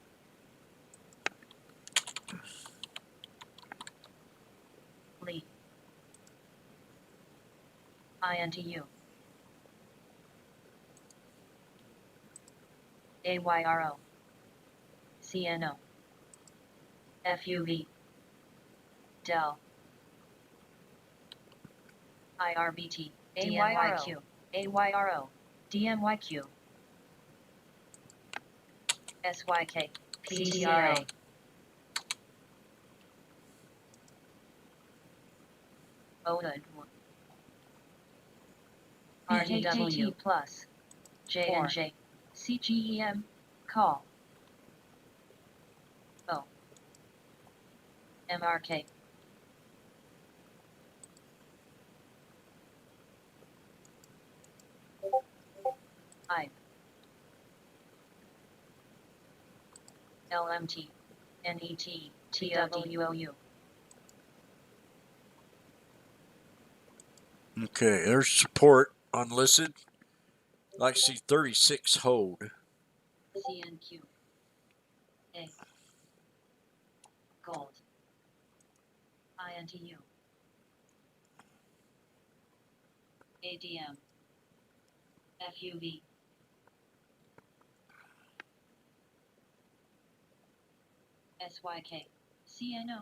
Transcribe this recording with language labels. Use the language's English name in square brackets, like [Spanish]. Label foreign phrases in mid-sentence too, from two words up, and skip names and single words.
[English] Lee. INTU. AYRO. CNO. FUV. Dell. IRBT. DMYQ. AYRO. DMYQ. SYK. PTRA. Odud. RDW plus. J&J. CGEM. Call. O. MRK. I. LMT. NET. TWOU. Okay, there's support unlisted. Like to see 36 hold. CNQ. A. Gold. INTU. ADM. FUV. SYK. CNO.